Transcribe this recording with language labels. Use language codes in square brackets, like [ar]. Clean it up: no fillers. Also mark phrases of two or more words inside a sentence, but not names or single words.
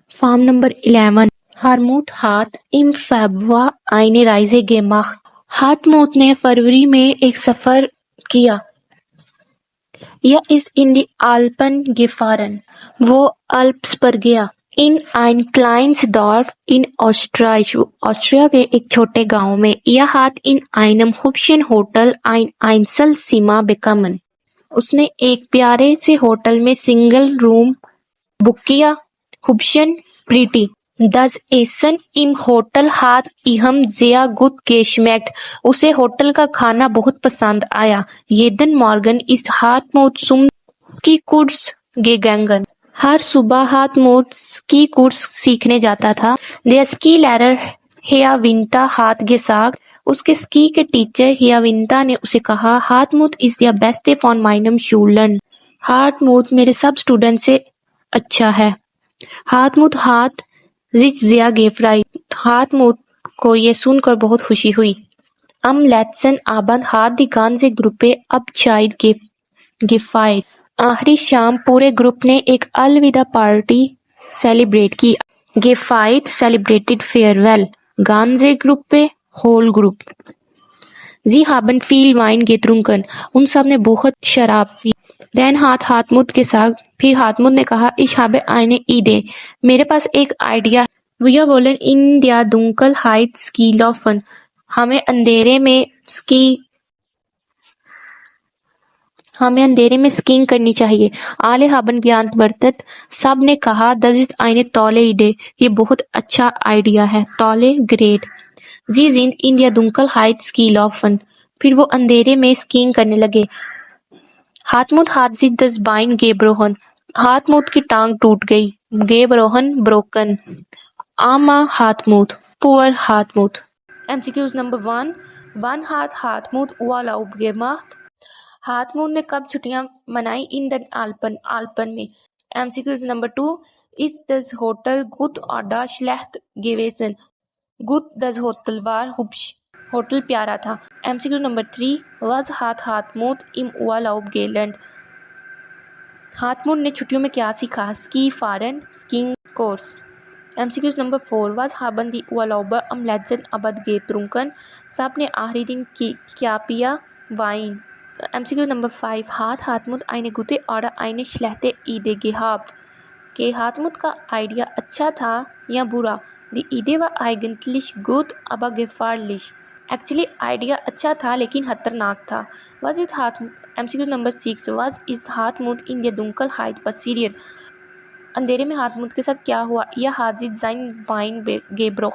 [en] Farm number 11. [de] Harmut hat im Februar eine Reise gemacht. [hi] Hartmut ने फरवरी में एक सफर किया. [de] Er ist in die Alpen gefahren. [hi] वो अल्प्स पर गया. [de] In ein kleines Dorf in Austria [hi] के एक छोटे गांव में. [de] Er hat in einem hübschen Hotel ein Einzelzimmer bekommen. [hi] उसने एक प्यारे से होटल में सिंगल रूम बुक किया. [de] Hübschen, pretty. Das Essen im Hotel hat ihm sehr gut geschmeckt. [hi] उसे होटल का खाना बहुत पसंद आया. [de] Jeden Morgen ist Hartmut zum Skikurs gegangen. [hi] हर सुबह Hartmut Skikurs सीखने जाता था. [de] Der Skilehrer Herr Winter hat gesagt. [hi] उसके स्की के टीचर Herr Winter ने उसे कहा, [de] Hartmut ist der Beste von meinem Schulen. [hi] Hartmut मेरे सब स्टूडेंट से अच्छा है. [de] Hartmut hat sich sehr gefreut. [hi] Hartmut को ये सुनकर बहुत खुशी हुई. [de] Am letzten Abend hat die ganze Gruppe Abschied gefeiert. [hi] आखिरी शाम पूरे ग्रुप ने एक अलविदा पार्टी सेलिब्रेट की. [en] Gefeiert, celebrated, farewell. [de] Ganze Gruppe, [en] whole group. [de] Sie haben viel Wein getrunken. [hi] उन सब ने बहुत शराब पी. [de] Dann hat Hartmut gesagt, [hi] फिर Hartmut ने कहा, [de] ich habe eine Idee. [hi] मेरे पास एक आइडिया. [de] Wir wollen in der Dunkelheit Ski laufen. [hi] हमें अंधेरे में स्कीइंग करनी चाहिए. [de] Alle haben geantwortet. [hi] सब ने कहा, [de] das ist eine tolle Idee. [hi] ये बहुत अच्छा आइडिया है. [de] Tolle, great. Sie sind in der Dunkelheit Ski laufen. [hi] फिर वो अंधेरे में स्कीइंग करने लगे. [de] Hartmut hat sich das Bein gebrochen. [hi] Hartmut की टांग टूट गई. [de] Gebrochen, broken. Armer Hartmut, [en] poor Hartmut. MCQs number 1. [de] Wann hat Hartmut Urlaub gemacht? [hi] Hartmut ने कब छुट्टियां मनाई? [de] In den Alpen में. [en] MCQs number 2. [de] Ist das Hotel gut oder schlecht gewesen? Gut, das Hotel war hübsch. [hi] होटल प्यारा था. [en] MCQ number 3. [de] Was hat Hartmut im Urlaub gelernt? [hi] Hartmut ने छुट्टियों में क्या सीखा? [de] Ski fahren, [en] skiing course. MCQ number 4. [de] Was haben die Urlauber am letzten Abend getrunken? [hi] सब ने आखिरी दिन क्या पिया? [en] Wein. MCQ number 5. [de] Hat Hartmut eine gute oder eine schlechte Idee gehabt? [hi] कि Hartmut का आइडिया अच्छा था या बुरा? [de] Die Idee war eigentlich gut, aber gefährlich. [hi] Actually आइडिया अच्छा था लेकिन खतरनाक था. [de] Was ist Hartmut? [en] MCQ number 6. [de] Was ist Hartmut in der Dunkelheit passiert? [hi] अंधेरे में Hartmut के साथ क्या हुआ? [de] Ihr hat sich sein Bein gebrochen.